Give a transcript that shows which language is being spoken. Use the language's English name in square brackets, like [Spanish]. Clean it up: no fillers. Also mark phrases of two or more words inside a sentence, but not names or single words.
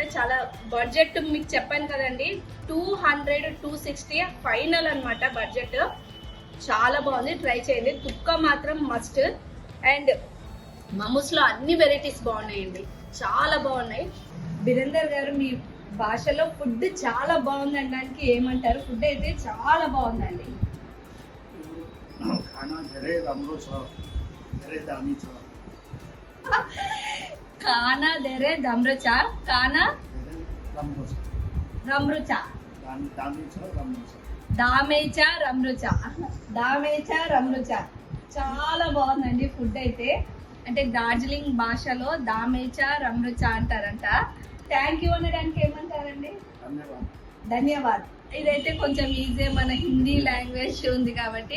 [Telugu] చాలా బడ్జెట్ మీకు చెప్పాను కదండి, 200-260 ఫైనల్ అన్నమాట బడ్జెట్. చాలా బాగుంది, ట్రై చేయండి. తుక్క మాత్రం మస్ట్. అండ్ మోమోస్లో అన్ని వెరైటీస్ బాగున్నాయండి, చాలా బాగున్నాయి. బీరేందర్ గారు మీ భాషలో ఫుడ్ చాలా బాగుంది అనడానికి ఏమంటారు? ఫుడ్ అయితే చాలా బాగుందండి. [Nepali] खाना जरे रमरो छ जरे दामी छ खाना धेरै धम्रोचा खाना रमरो छ रम्रुचा दामी छ रमरो छ दामी छ राम्रो छ. [Telugu] చాలా బాగుందండి ఫుడ్ అయితే. అంటే డార్జిలింగ్ భాషలో [Nepali] दामी छ राम्रो छ [Telugu] అంటారంట. థ్యాంక్ యూ అనడానికి ఏమంటారండి? ధన్యవాద్. ఇదైతే కొంచెం ఈజీ, మన హిందీ లాంగ్వేజ్ ఉంది కాబట్టి.